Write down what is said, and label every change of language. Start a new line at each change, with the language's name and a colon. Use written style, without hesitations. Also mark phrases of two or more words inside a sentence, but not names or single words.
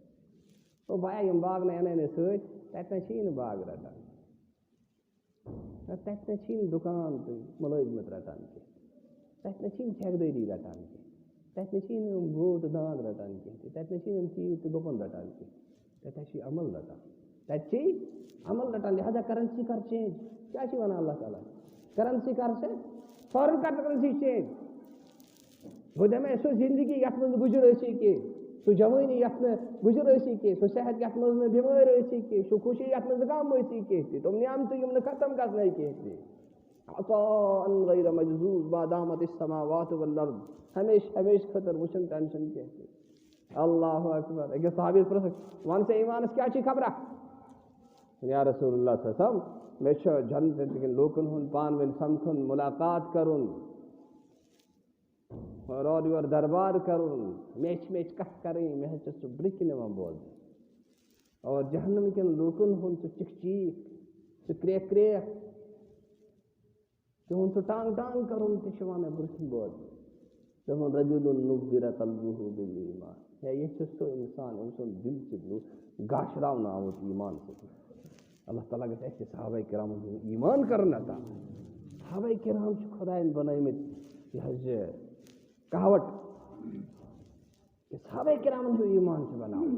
Kashmiri: گوٚو بایا یِم باغنٕے اَنَے نہٕ سۭتۍ تَتہِ نَے چھِی نہٕ باغ رَٹان. تَتہِ نَے چھِی نہٕ دُکان تہٕ مُلٲزِمت رَٹان کینٛہہ. تَتہِ نَے چھِی نہٕ ٹھیکدٲری رَٹان کینٛہہ. تَتہِ نَے چھِی نہٕ یِم گوٚو تہٕ داند رَٹان کینٛہہ تہِ. تَتہِ نَے چھِی نہٕ یِم تیٖر تہٕ گُپَن رَٹان کینٛہہ. تَتہِ چھِ عمل رَٹان. تَتہِ چھِ عمل رَٹان. لہٰذا کرنسی کر چینج. کیٛاہ چھِ وَنان اللہ تعالیٰ؟ کرنسی کر سے فوراً کر
English: currency change.
Kashmiri: بہٕ دِمَے سُہ زندگی یَتھ منٛز گُجر ٲسی کینٛہہ. سُہ جوٲنی یَتھ نہٕ گُجر ٲسی کینٛہہ. سُہ صحت یَتھ منٛز نہٕ بٮ۪مٲرۍ ٲسی کینٛہہ. سُہ خوشی یَتھ منٛز غم ٲسی کینٛہہ تہِ. تِم نعمتہٕ یِم نہٕ ختم گژھنَے کینٛہہ تہِ.
Arabic: عطاءً غیر مجذوذ ما دامت السماوات والارض.
Kashmiri: ہمیشہٕ خٲطرٕ وٕچھُن ٹٮ۪نشَن کینٛہہ تہِ.
Arabic: اللہ اکبر.
Kashmiri: أکِس صحابیَس پرٛژھُکھ وَن سا ایٖمانَس کیٛاہ چھِ خبرا؟
Arabic: یا رسول اللہ صلی اللہ علیہ وسلم
Kashmiri: مےٚ چھُ جنتہٕ کٮ۪ن لوٗکَن ہُنٛد پانہٕ ؤنۍ سَمکھُن مُلاقات کَرُن اور یور دربار کَرُن. مےٚ چھِ کَتھ کَرٕنۍ. مےٚ حظ چھِ سُہ برٛکہِ نِوان بوزنہٕ. اور جہنم کٮ۪ن لوٗکَن ہُنٛد سُہ چِکھ چیٖک سُہ کرٛیکھ تِہُنٛد سُہ ٹانٛگ کَرُن تہِ چھُ یِوان مےٚ برٛونٛہہ کِنۍ بوزنہٕ.
Arabic: تِمن رجُلٌ نُبِّرَ قلبُهُ بالایٖمان.
Kashmiri: ہے یہِ چھُ سُہ اِنسان أمۍ سُنٛد دِل چھُ گاشراونہٕ آمُت ایٖمان سۭتۍ. اللہ تعالیٰ گژھِ اَسہِ صحابہ کرامَن ہُنٛد ایٖمان کَرُن عطا. صحابہ کرام چھِ خۄدایَن بَنٲومٕتۍ یہِ حظ یہِ کہاوت کہِ صحابہ کرامَن ہُنٛد ایٖمان چھُ بَناوُن.